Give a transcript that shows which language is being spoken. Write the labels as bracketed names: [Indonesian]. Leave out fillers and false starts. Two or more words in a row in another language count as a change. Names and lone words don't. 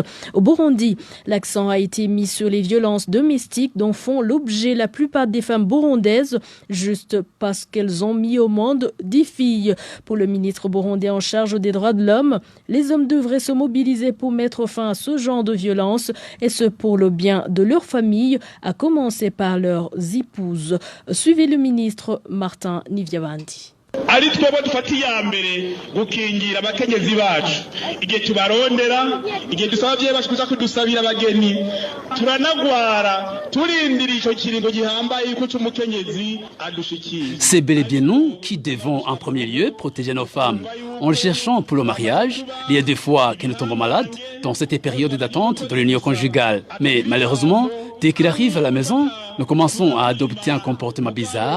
[French] Au Burundi, l'accent a été mis sur les violences domestiques dont font l'objet la plupart des femmes burundaises, juste parce qu'elles ont mis au monde des filles. Pour le ministre burundais en charge des droits de l'homme, les hommes devraient se mobiliser pour mettre fin à ce genre de violence et ce pour le bien de leur famille, à commencer par leurs épouses. Suivez le ministre Martin Nivyabandi. [Rundi] ari twebwe dufata iya mbere gukingira abakenyezi bacu igihe tubarondera igihe dusaba abavyeyi bacu kuza kudusabira abageni turanagwara turindira ico kiringo gihambaye yuko c'umukenyezi adushikira. [French] C'est bel et bien nous qui devons en premier lieu protéger nos femmes. en le cherchant pour le mariage. Il y a des fois qu'il tombe malade dans cette période d'attente de l'union conjugale. Mais malheureusement, dès qu'il arrive à la maison, nous commençons à adopter un comportement bizarre.